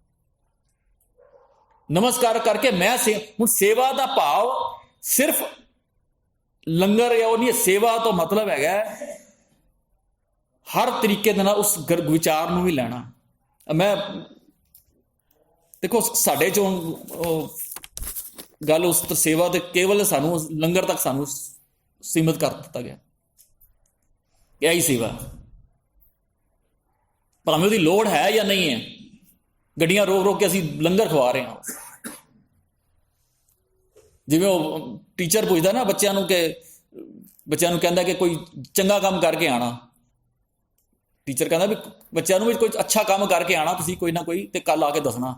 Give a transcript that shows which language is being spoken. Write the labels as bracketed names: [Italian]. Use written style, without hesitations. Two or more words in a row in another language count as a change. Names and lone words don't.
[Punjabi] ਨਮਸਕਾਰ ਕਰਕੇ ਮੈਂ ਹੁਣ ਸੇਵਾ ਦਾ ਭਾਵ ਸਿਰਫ ਲੰਗਰ ਜਾਂ ਉਹ ਨਹੀਂ, ਸੇਵਾ ਤੋਂ ਮਤਲਬ ਹੈਗਾ ਹਰ ਤਰੀਕੇ ਦੇ ਨਾਲ ਉਸ ਵਿਚਾਰ ਨੂੰ ਵੀ ਲੈਣਾ। ਮੈਂ ਦੇਖੋ ਸਾਡੇ ਚੋਂ ਗਲ ਉਸ ਸੇਵਾ ਤੇ ਕੇਵਲ ਸਾਨੂ ਲੰਗਰ ਤਕ ਸਾਨੂ ਸੀਮਿਤ ਕਰ ਦਿਤਾ ਗਯਾ। ਯਹੀ ਸੇਵਾ ਭਾਵੇਂ ਉਸਕੀ ਲੋੜ ਹੈ ਯਾ ਨਹੀਂ ਹੈ, ਗੱਡੀਆਂ ਰੋਕ ਰੋਕ ਕੇ ਅਸੀਂ ਲੰਗਰ ਖਵਾ ਰਹੇ ਹੈਂ। ਜਿਵੇਂ ਵੋ ਟੀਚਰ ਪੂਛਦਾ ਨਾ ਬੱਚੋਂ ਕੋ, ਕਿ ਬੱਚੋਂ ਕੋ ਕਹਤਾ ਕਿ ਕੋਈ ਚੰਗਾ ਕਾਮ ਕਰਕੇ ਆਨਾ, ਟੀਚਰ ਕਹਤਾ ਭੀ ਬੱਚੋਂ ਭੀ ਕੋਈ ਅੱਛਾ ਕਾਮ ਕਰਕੇ ਆਨਾ ਤੁਸੀਂ ਕੋਈ ਨਾ ਕੋਈ, ਤੋ ਕਲ ਆਕੇ ਦਸਨਾ।